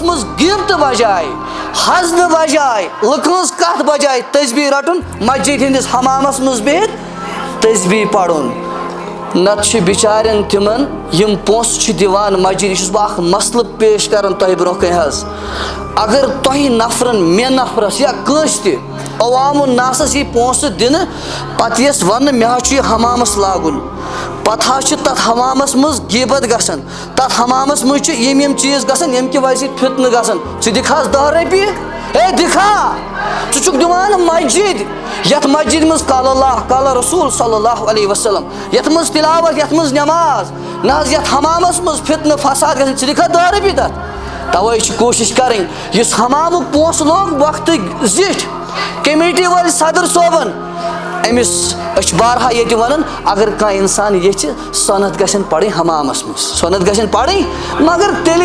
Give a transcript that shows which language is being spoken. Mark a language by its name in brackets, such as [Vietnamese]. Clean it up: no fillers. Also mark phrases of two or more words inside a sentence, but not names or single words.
[Kashmiri] منٛز غیبتہٕ بجاے حسدٕ بجاے لُکہٕ ہٕنٛز کتھ بجاے تسبیح رٹُن مسجد ہٕنٛدِس حمامس منٛز بِہِتھ تسبیح پرُن نتہٕ چھِ بِچارٮ۪ن تِمن یِم پونٛسہٕ چھِ دِوان مسجد یہِ چھُس بہٕ اکھ مسلہٕ پیش کران تۄہہِ برونٛہہ کنہِ حظ اگر تۄہہِ نفرن مےٚ نفرس یا کٲنٛسہِ تہِ عوام الناسس یی پونٛسہٕ دِنہٕ پتہٕ یِیَس وننہٕ مےٚ حظ چھُ یہِ حمامس لاگُن پتہٕ حظ چھِ تتھ حمامس منٛز غیبت گژھان تتھ حمامس منٛز چھِ یِم چیٖز گژھان ییٚمہِ کہِ وجہ سۭتۍ فتنہٕ گژھان ژٕ دِکھ حظ 10 رۄپیہِ ہے دِکھا ژٕ چھُکھ دِوان مسجد یتھ مسجد منٛز [Arabic] قال اللہ قال رسول صلی اللہ علیہ وسلم [Kashmiri] یتھ منٛز تلاوت یتھ منٛز نٮ۪ماز نہ حظ یتھ حمامس منٛز فتنہٕ فساد گژھان ژٕ دِکھا 10 رۄپیہِ تتھ توے چھِ کوٗشش کرٕنۍ یُس حمامُک پونٛسہٕ لوگ وقتہٕ زِٹھۍ کمیٹی وٲلۍ صدر صٲبن أمِس أسۍ چھِ بارہا ییٚتہِ ونان اگر کانٛہہ انسان یژھِ سۄنت گژھن پرٕنۍ حمامس منٛز سۄنت گژھن پرٕنۍ مگر تیٚلہِ